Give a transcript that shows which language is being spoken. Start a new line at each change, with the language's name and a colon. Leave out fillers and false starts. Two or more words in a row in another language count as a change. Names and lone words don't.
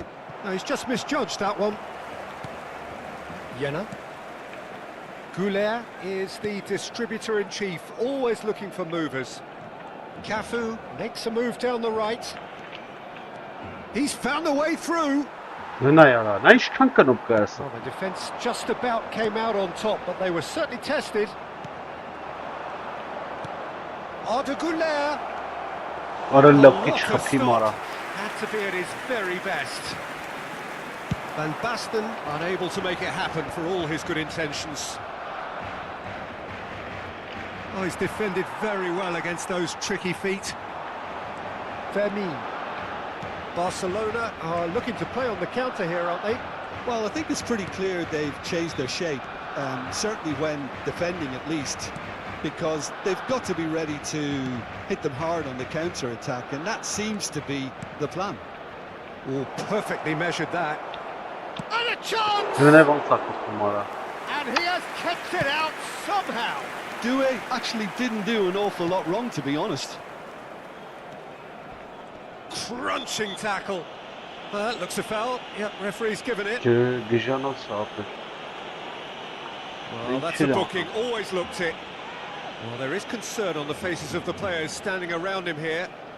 English: No, he's just misjudged that one. Jena. Goulet is the distributor-in-chief, always looking for movers. Cafu makes a move down the right. He's found a way through.
Armenian: Նա яրա, նա ինչքան կնոպ կա ասա։
English: Well, the defence just about came out on top, but they were certainly tested. Ardeguler.
Armenian: Արա լավ քիչ խփի մարա։
English: Had to be at his very best. Van Basten unable to make it happen for all his good intentions. Oh, he's defended very well against those tricky feet. Fermin. Barcelona are looking to play on the counter here, aren't they? Well, I think it's pretty clear they've changed their shape, certainly when defending at least, because they've got to be ready to hit them hard on the counter-attack, and that seems to be the plan. Oh, perfectly measured that. And a chance!
Armenian: Դրանով ոնց է կոստում արա։
English: And he has kept it out somehow. Due actually didn't do an awful lot wrong, to be honest. Crunching tackle. That looks a foul. Yep, referee's given it.
Armenian: Գժանոց ապը։
English: Well, that's a booking. Always looked it. Well, there is concern on the faces of the players standing around him here.